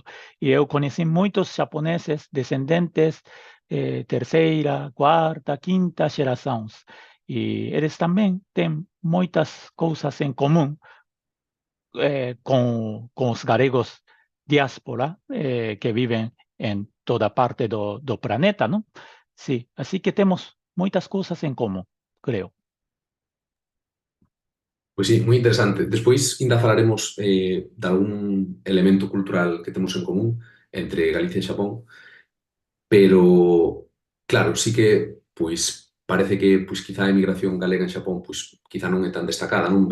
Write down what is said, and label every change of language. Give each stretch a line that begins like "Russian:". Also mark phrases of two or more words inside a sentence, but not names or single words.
Portuguese: E eu conheci muitos japoneses descendentes terceira, quarta, quinta gerações. E eles também têm muitas coisas em comum com os galegos diáspora que vivem em toda parte do planeta, não? Sim, assim que temos muitas coisas en común, creo.
Galician: Pois sí, moi interesante. Despois ainda falaremos de algún elemento cultural que temos en común entre Galicia e Xapón, pero, claro, sí que, pois, parece que, pois, quizá a emigración galega en Xapón, pois, quizá non é tan destacada, non?